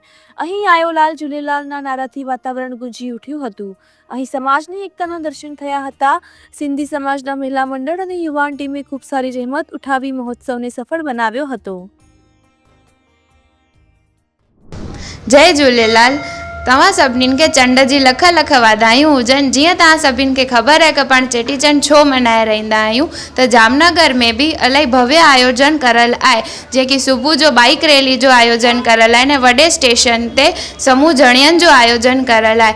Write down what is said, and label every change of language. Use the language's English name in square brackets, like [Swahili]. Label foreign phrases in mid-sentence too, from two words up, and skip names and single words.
[Gujarati] અહીં આયો લાલ ઝૂલેલાલના નારાથી વાતાવરણ ગુંજી ઉઠ્યું હતું। અહીં સમાજની એકતાના દર્શન થયા હતા। સિંધી સમાજના મહિલા મંડળ અને યુવાન ટીમે ખૂબ સારી જહેમત ઉઠાવી મહોત્સવને સફળ બનાવ્યો હતો। [Sindhi] जय झूलेलाल। तव्हां सभिनीनि खे चंड जी लख लख वाधायूं हुजनि। जीअं तव्हां सभिनि खे ख़बर आहे कि पाण चेटीचंड छो मल्हाए रहंदा आहियूं, त जामनगर में बि इलाही भव्य आयोजन करियल आहे। जीअं कि सुबुह जो बाइक रैली जो आयोजन करियल आहे, ऐं वॾे स्टेशन ते समूह जणियनि जो आयोजन करियल आहे।